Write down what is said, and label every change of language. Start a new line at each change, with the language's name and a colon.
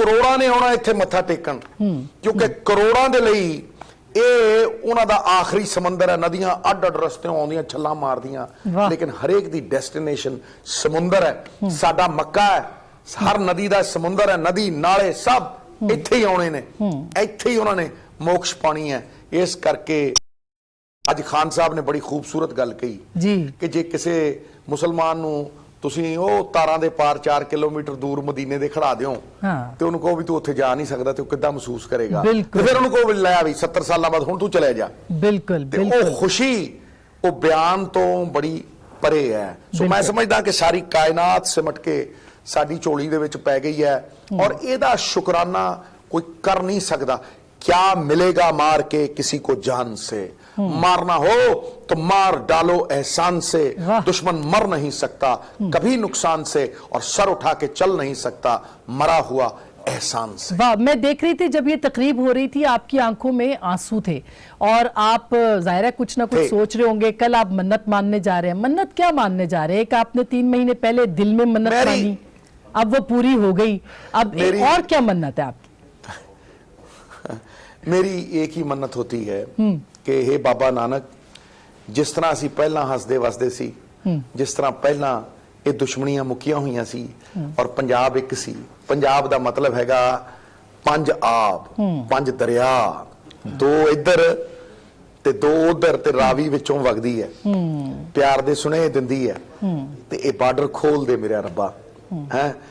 Punjabi: करोड़ां ने आउणा इत्थे मत्था टेकण, क्योंकि करोड़ां दे लई ये उन्हां दा आखिरी समंदर है। नदियां अड अड रस्ते आउंदियां छल्लां मारदियां, लेकिन हरेक दी डेस्टिनेशन समुंदर है। साडा मक्का है, हर नदी दा समुंदर है, नदी नाले सब इत्थे ही आउणे ने, इत्थे ही उन्हां ने मोक्ष पानी है। इस करके ਅੱਜ ਖਾਨ ਸਾਹਿਬ ਨੇ ਬੜੀ ਖੂਬਸੂਰਤ ਗੱਲ ਕਹੀ ਜੀ ਕਿ ਜੇ ਕਿਸੇ ਮੁਸਲਮਾਨ ਨੂੰ ਤੁਸੀਂ ਉਹ ਤਾਰਾਂ ਦੇ ਪਾਰ 4 ਕਿਲੋਮੀਟਰ ਦੂਰ ਮਦੀਨੇ ਦੇ ਖੜਾ ਦਿਓ ਤੇ ਉਹਨੂੰ ਕਹੋ ਵੀ ਤੂੰ ਉੱਥੇ ਜਾ ਨਹੀਂ ਸਕਦਾ ਤੇ ਉਹ ਕਿੱਦਾਂ ਮਹਿਸੂਸ ਕਰੇਗਾ, ਤੇ ਫਿਰ ਉਹਨੂੰ ਕਹੋ ਵੀ ਲੈ ਵੀ 70 ਸਾਲਾਂ ਬਾਅਦ ਹੁਣ ਤੂੰ ਚਲੇ ਜਾ। ਬਿਲਕੁਲ ਉਹ ਖੁਸ਼ੀ ਉਹ ਬਿਆਨ ਤੋਂ ਬੜੀ ਪਰੇ ਹੈ। ਸੋ ਮੈਂ ਸਮਝਦਾ ਕਿ ਸਾਰੀ ਕਾਇਨਾਤ ਸਿਮਟ ਕੇ ਸਾਡੀ ਝੋਲੀ ਦੇ ਵਿੱਚ ਪੈ ਗਈ ਹੈ ਔਰ ਇਹਦਾ ਸ਼ੁਕਰਾਨਾ ਕੋਈ ਕਰ ਨਹੀਂ ਸਕਦਾ।
Hindi: क्या मिलेगा मार के किसी को जान से, मारना हो तो मार डालो एहसान से, दुश्मन मर नहीं सकता कभी नुकसान से और सर उठा के चल नहीं सकता मरा हुआ एहसान से। वाह, मैं देख रही थी जब ये तकरीब हो रही थी आपकी आंखों में आंसू थे और आप जाहिर है कुछ ना कुछ सोच रहे होंगे। कल आप मन्नत मानने जा रहे हैं, मन्नत क्या मानने जा रहे हैं? कि आपने 3 महीने पहले दिल में मन्नत मानी, अब वो पूरी हो गई, अब और क्या मन्नत है आपकी? मेरी एक ही मन्नत होती है कि हे बाबा नानक, जिस तरह
Punjabi: ਅਸੀਂ ਪਹਿਲਾਂ ਹੱਸਦੇ ਵਸਦੇ ਸੀ, ਜਿਸ ਤਰ੍ਹਾਂ ਪਹਿਲਾਂ ਇਹ ਦੁਸ਼ਮਣੀਆਂ ਮੁੱਕੀਆਂ ਹੋਈਆਂ ਸੀ ਔਰ ਪੰਜਾਬ ਇੱਕ ਸੀ। ਪੰਜਾਬ ਦਾ ਮਤਲਬ ਹੈਗਾ 5 ਆਬ, 5 ਦਰਿਆ, 2 ਇੱਧਰ ਤੇ 2 ਉਧਰ ਤੇ ਰਾਵੀ ਵਿੱਚੋਂ ਵਗਦੀ ਹੈ, ਪਿਆਰ ਦੇ ਸੁਨੇਹੇ ਦਿੰਦੀ ਹੈ ਤੇ ਇਹ ਬਾਰਡਰ ਖੋਲ ਦੇ ਮੇਰਾ ਰੱਬਾ ਹੈ।